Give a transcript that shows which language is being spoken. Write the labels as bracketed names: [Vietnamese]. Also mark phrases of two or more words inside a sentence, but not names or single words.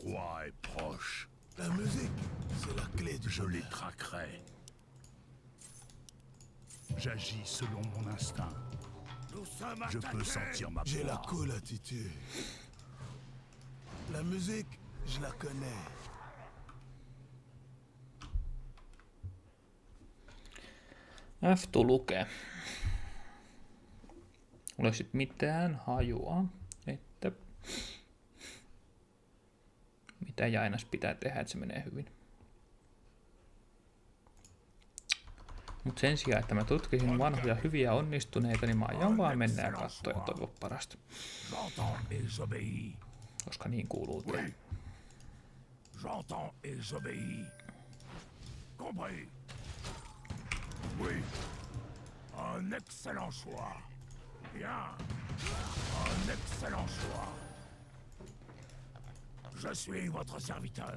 [French] proie est proche. La musique, c'est la clé du Je les bonheur. traquerai. J'agis selon mon instinct. Nous sommes Je attaqués. peux sentir ma J'ai la proie. cool attitude. La musique, je la connais. [Finnish] F lukee. Mulla ei sit mitään hajua, että mitä Jainas pitää tehdä, että se menee hyvin. Mut sen sijaan, että mä tutkisin vanhoja hyviä onnistuneita, niin mä aion vaan mennä ja katsoa ja toivoa parasta. [French] J'entends et j'obéis. [Finnish] Koska niin kuuluu tehdä. [French] J'entends et j'obéis. Compris. Oui. Un excellent choix. Bien. Un excellent choix. Je suis votre serviteur.